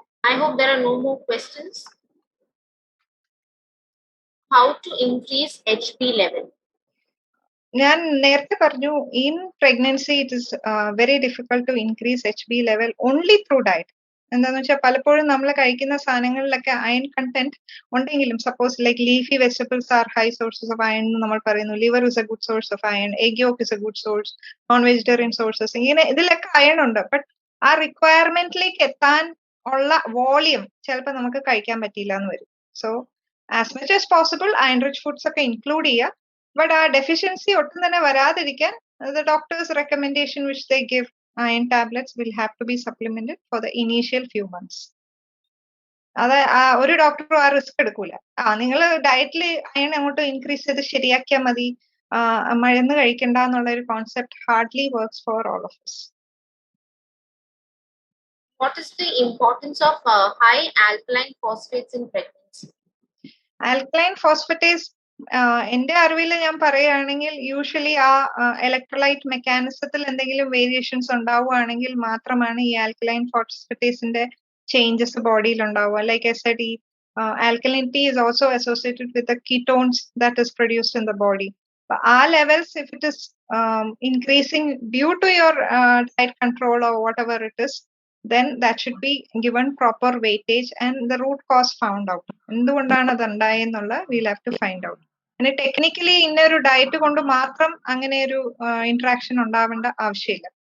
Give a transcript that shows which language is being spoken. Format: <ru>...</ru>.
<en>I hope there are no more questions. How to increase HB level?</en> <ml>ഞാൻ നേരത്തെ പറഞ്ഞു,</ml> <en>in pregnancy it is very difficult to increase HB level only through diet.</en> <ml>എന്താന്ന് വെച്ചാൽ പലപ്പോഴും നമ്മൾ കഴിക്കുന്ന സാധനങ്ങളിലൊക്കെ iron content ഉണ്ടെങ്കിലും,</ml> <en>suppose like leafy vegetables are high sources of iron എന്ന് നമ്മൾ പറയുന്നു, liver is a good source of iron, egg yolk is a good source, non vegetarian sources,</en> <ml>ഇങ്ങനെ ഇതിലൊക്കെ അയൺ ഉണ്ട്. ബട്ട് ആ റിക്വയർമെന്റിലേക്ക് എത്താൻ ഉള്ള വോളിയം ചിലപ്പോൾ നമുക്ക് കഴിക്കാൻ പറ്റിയില്ല എന്ന് വരും.</ml> <en>So as much as possible iron rich foods ഒക്കെ include ചെയ്യുക. But</en> <ml>ആ ഡെഫിഷ്യൻസി ഒട്ടും തന്നെ വരാതിരിക്കാൻ</ml> <en>the doctor's recommendation which they give, iron tablets will have to be supplemented for the initial few months.</en> <ml>അത് ഒരു ഡോക്ടറും ആ റിസ്ക് എടുക്കൂല. നിങ്ങൾ ഡയറ്റിൽ അയൺ അങ്ങോട്ട് ഇൻക്രീസ് ചെയ്ത് ശരിയാക്കിയാൽ മതി, മരുന്ന് കഴിക്കണ്ട എന്നുള്ള ഒരു concept</ml> <en>Hardly works for all of us. What is the importance of high alkaline phosphates in pregnancy?</en> <ml>Alkaline phosphatase എന്റെ അറിവിൽ ഞാൻ പറയുകയാണെങ്കിൽ യൂഷ്വലി ആ ഇലക്ട്രോലൈറ്റ് മെക്കാനിസത്തിൽ എന്തെങ്കിലും വേരിയേഷൻസ് ഉണ്ടാവുകയാണെങ്കിൽ മാത്രമാണ് ഈ ആൽക്കലൈൻ ഫോസ്ഫറ്റേസിന്റെ ചേഞ്ചസ് ബോഡിയിൽ ഉണ്ടാവുക.</ml> <en>Like I said, ഈ alkalinity is also associated with the ketones that is produced in the body. ആ levels, if it is increasing due to your diet control or whatever it is, then that should be given proper weightage and the root cause found out.</en> <ml>എന്തുകൊണ്ടാണ് അത് ഉണ്ടായെന്നുള്ള</ml> <en>we'll have to find out.</en> <ml>പിന്നെ technically ഇന്നൊരു diet കൊണ്ട് മാത്രം അങ്ങനെ ഒരു interaction ഉണ്ടാവേണ്ട ആവശ്യമില്ല.</ml>